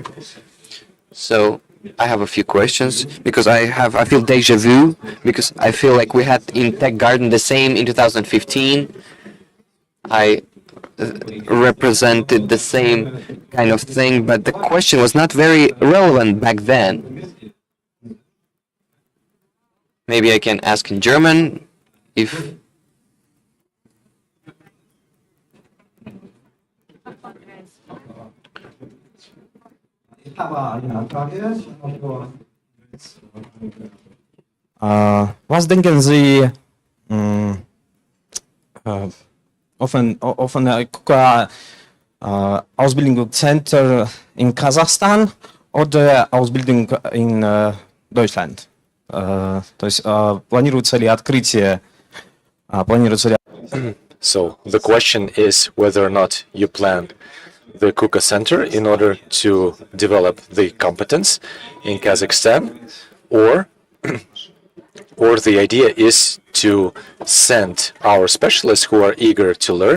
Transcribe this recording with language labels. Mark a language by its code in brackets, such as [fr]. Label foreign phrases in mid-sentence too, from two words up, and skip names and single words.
[en] So I have a few questions because I feel deja vu because I feel like we had in Tech Garden the same in 2015. I represented the same kind of thing, but the question was not very relevant back then. Maybe I can ask in German if... [de] Was denken Sie auf eine Ausbildungscenter in Kasachstan oder Ausbildung in Deutschland? [ru] То есть планируется ли открытие? [en] So the question is whether or not you plan the KUKA Center in order to develop the competence in Kazakhstan, or the idea is to send our specialists who are eager to learn.